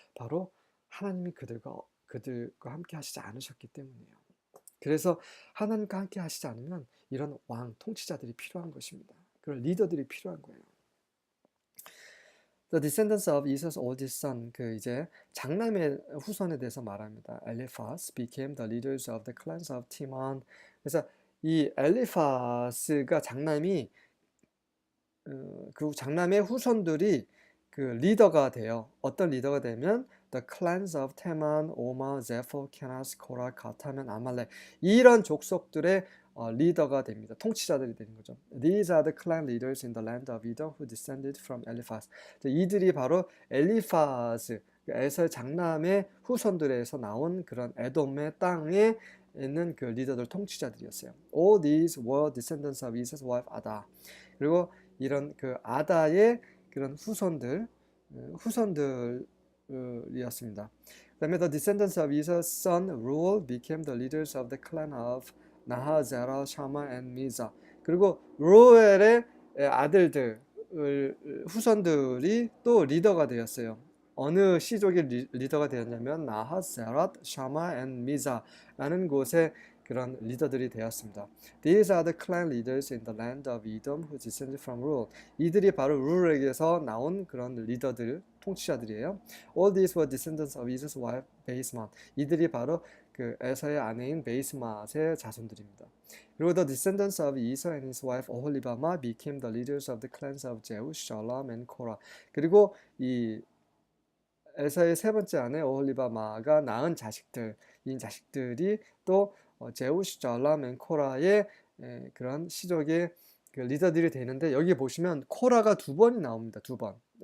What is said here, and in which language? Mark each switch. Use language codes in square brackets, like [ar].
[ko] 바로 하나님이 그들과 함께 하시지 않으셨기 때문이에요. 그래서 하나님과 함께 하시지 않으면 이런 왕, 통치자들이 필요한 것입니다. 그런 리더들이 필요한 거예요. [en] The descendants of Esau's oldest son, [ko] 그 이제 장남의 후손에 대해서 말합니다. [en] Eliphaz became the leaders of the clans of Timon. [ko] 그래서 이 엘리파스가 장남이 그 장남의 후손들이 그 리더가 돼요. 어떤 리더가 되면 [en] The clans of [ko] Teman, Oma, Zepho, Kenas, Korah, Gatamen, Amalek 이런 족속들의 리더가 됩니다. 통치자들이 되는 거죠. [en] These are the clan leaders in the land of Edom who descended from Eliphaz. [ko] 이들이 바로 엘리파스, 에서의 장남의 후손들에서 나온 그런 에돔의 땅에 있는 그 리더들 통치자들이었어요. [en] All these were descendants of Esau's wife Ada. [ko] 그리고 이런 그 아다의 그런 후손들이었습니다. [en] 그다음에 the descendants of Esau's son Reuel became the leaders of the clan of Naha, Zerah, Shama, and Miza. [ko] 그리고 루엘의 아들들 후손들이 또 리더가 되었어요. 어느 시족의 리더가 되었냐면 나하, 세랏, 샤마, 앤 미자라는 곳에 그런 리더들이 되었습니다. [en] These are the clan leaders in the land of Edom who descended from Reuel. [ko] 이들이 바로 룰에게서 나온 그런 리더들, 통치자들이에요. [en] All these were descendants of Esau's wife Basemat. [ko] 이들이 바로 그 에서의 아내인 베이스맛의 자손들입니다. [en] 그리고 the descendants of Esau and his wife Oholibamah became the leaders of the clans of Jeush, Jalam, and Korah. [ko] 그리고 이 에서의 세 번째 아내 오홀리바마가 낳은 자식들, 이 자식들이 또 제우시, 잘람, 앤 코라의 그런 시족의 그 리더들이 되는데 여기 보시면 코라가 두 번이 나옵니다. 두 번.